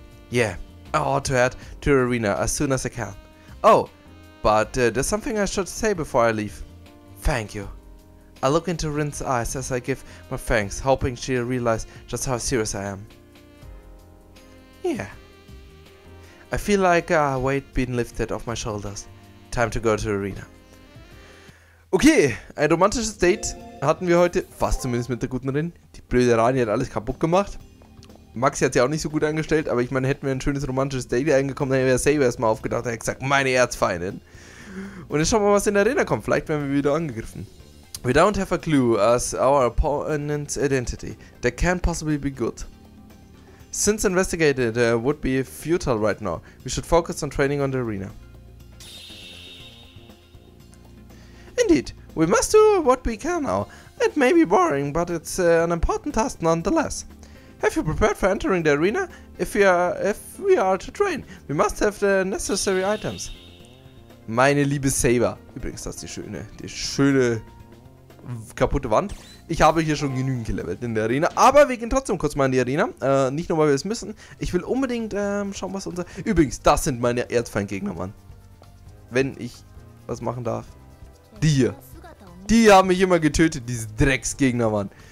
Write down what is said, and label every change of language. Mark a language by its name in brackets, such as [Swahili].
[English] Yeah, I ought to head to the arena as soon as I can. Oh, but there's something I should say before I leave. Thank you. I look into Rin's eyes as I give my thanks, hoping she'll realize just how serious I am. Yeah. I feel like a weight being lifted off my shoulders. Time to go to the arena. [German] Okay, ein romantisches Date hatten wir heute, fast zumindest mit der guten Rin. Die blöde Rani hat alles kaputt gemacht. Maxi hat sie auch nicht so gut angestellt, aber ich meine, hätten wir ein schönes romantisches Date eingekommen, dann wäre Saber erstmal aufgedacht, er hat gesagt, meine Erzfeindin. Und jetzt schauen wir mal, was in der Arena kommt. Vielleicht werden wir wieder angegriffen. [English] We don't have a clue as our opponent's identity. That can't possibly be good. Since investigated would be futile right now, we should focus on training on the arena. Indeed, we must do what we can now. It may be boring, but it's an important task nonetheless. Have you prepared for entering the arena? If we are to train, we must have the necessary items. [German] Meine liebe Saber. Übrigens, das ist die schöne kaputte Wand. Ich habe hier schon genügend gelevelt in der Arena. Aber wir gehen trotzdem kurz mal in die Arena. Nicht nur, weil wir es müssen. Ich will unbedingt schauen, was unser... Übrigens, das sind meine Erzfeindgegner, Mann. Wenn ich was machen darf. Die hier. Die haben mich immer getötet, diese Drecksgegner, Mann.